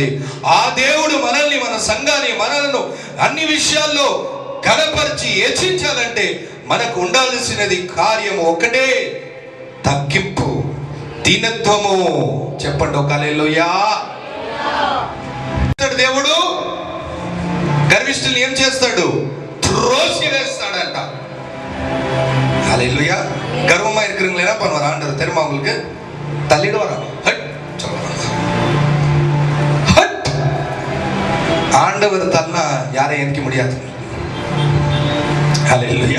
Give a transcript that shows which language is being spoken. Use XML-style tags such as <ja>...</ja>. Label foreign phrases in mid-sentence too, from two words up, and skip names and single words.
<te>ఆ దేవుడు మనల్ని, మన సంఘాన్ని, మనలను అన్ని విషయాల్లో ఘనపరిచి హెచ్చించాలంటే మనకు ఉండాల్సినది కార్యము ఒకటే, తగ్గింపు, దీనత్వము. చెప్పండి ఒక హల్లెలూయా. దేవుడు గర్విష్ఠుల్ని ఏం చేస్తాడు? త్రోసి వేస్తాడంట.</te> <ta>ஹல்லேலூயா. கர்வமா இருக்கிறவங்கள என்ன பண்ணுவார் ஆண்டவர் தெரியுமா உங்களுக்கு? தள்ளிடுவாராம். ஹட் ஹட். ஆண்டவர் தள்ளனா யாரையும் எந்திக்க முடியாது. ஹல்லேலூயா.</ta>